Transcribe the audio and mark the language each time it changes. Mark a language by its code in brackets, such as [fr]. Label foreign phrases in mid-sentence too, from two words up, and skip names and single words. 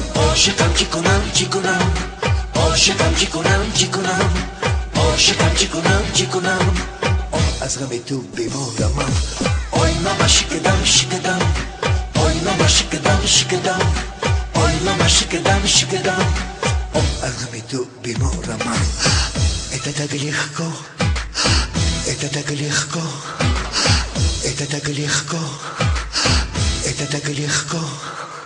[tg] عاشقم چی کنم چی کنم، عاشقم چی کنم چی کنم، عاشقم چی کنم چی کنم. از غم تو بیمارم. آی ماما شکدم شکدم، آی ماما شکدم شکدم، آی ماما شکدم شکدم. از غم تو بیمارم. [ru] Это так легко, это так легко, это так легко, это так легко.